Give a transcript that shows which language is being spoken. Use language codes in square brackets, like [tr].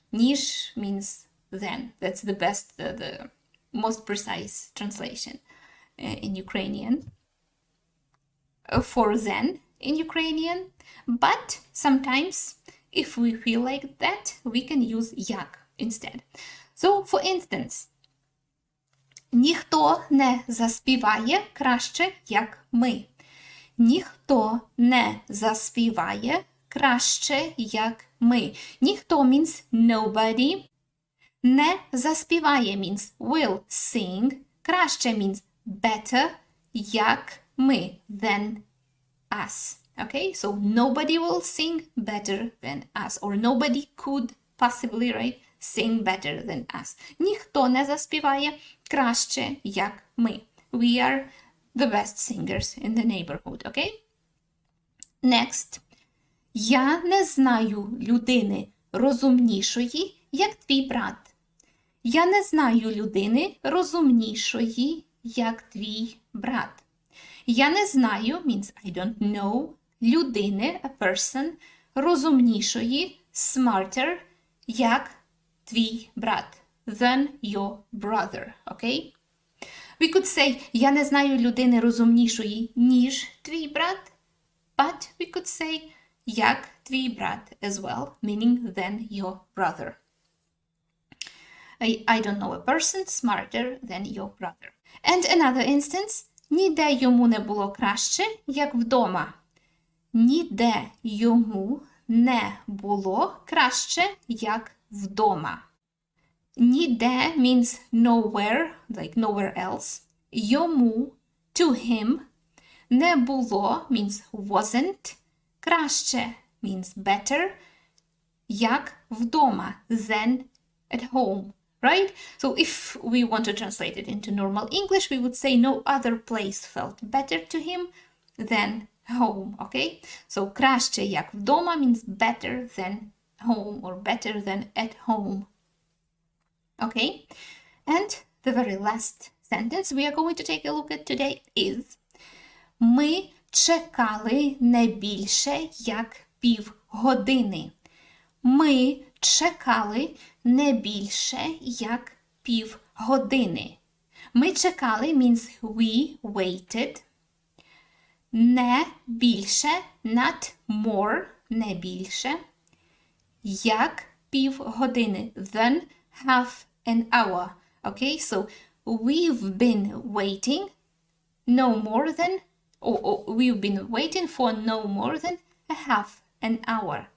[en] Ніж means then. That's the best, the most precise translation in Ukrainian. For then, in Ukrainian, but sometimes if we feel like that, we can use як instead. So, for instance, [uk] ніхто не заспіває краще, як ми. Ніхто не заспіває краще, як ми. [en] Ніхто means nobody. [uk] Не заспіває [en] means will sing. Краще means better, [uk] як ми, [en] than us. Okay, so nobody will sing better than us, or nobody could possibly, right, sing better than us. [uk] Ніхто не заспіває краще, як ми. [en] We are the best singers in the neighborhood, okay? Next. [uk] Я не знаю людини розумнішої, як твій брат. Я не знаю людини розумнішої, як твій брат. Я не знаю [en] means I don't know людини, a person, розумнішої, smarter, [uk] як твій брат, [en] than your brother, okay? We could say, [uk] я не знаю людини розумнішої, ніж твій брат, [en] but we could say, [uk] як твій брат [en] as well, meaning than your brother. I don't know a person smarter than your brother. And another instance, [uk] ніде йому не було краще, як вдома. Ніде йому не було краще, як вдома. [en] Ніде means nowhere, like nowhere else. Йому, to him, [uk] не було [en] means wasn't. Краще means better, [uk] як вдома, [en] than at home, right? So if we want to translate it into normal English, we would say no other place felt better to him than home, okay? So [uk] краще, як вдома [en] means better than home or better than at home. Okay? And the very last sentence we are going to take a look at today is [uk] ми чекали не більше, як півгодини. Ми чекали не більше, як півгодини. Ми чекали [en] means we waited. [uk] Не більше, [en] not more, [uk] не більше, як півгодини, [en] than half an hour. Okay, so we've been waiting no more than, or we've been waiting for no more than a half an hour.